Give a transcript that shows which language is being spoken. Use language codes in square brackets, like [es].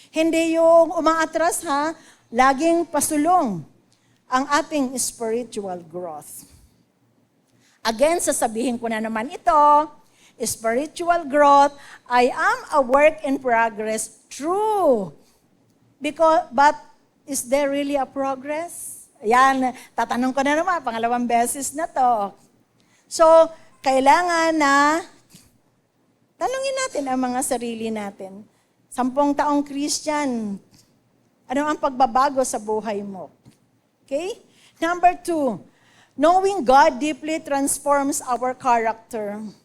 [tl] Hindi yung umaatras ha, laging pasulong ang ating spiritual growth. [en] Again, [tl] sasabihin ko na naman ito, [en] spiritual growth, I am a work in progress, true. But Is there really a progress? [tl] Ayan, tatanong ko na naman, pangalawang beses na to. So, kailangan na tanungin natin ang mga sarili natin. 10 taong Christian, ano ang pagbabago sa buhay mo? [en] Okay? Number 2, knowing God deeply transforms our character.